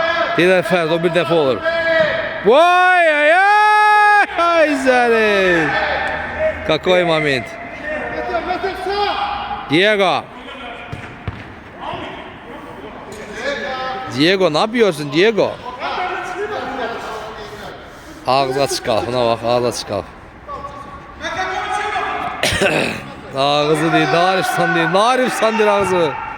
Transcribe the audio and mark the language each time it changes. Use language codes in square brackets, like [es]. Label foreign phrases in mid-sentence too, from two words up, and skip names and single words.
[az] Deyirlər Fərd, o bir dəfə olur. Vay ay ay ay səni. [ru] Какой момент. [tr] Diego. Diego, ne yapıyorsun Diego? Ağzı açık kal, buna bak, ağzı açık kal. Ağzı değil, Narifsan değil ağzı.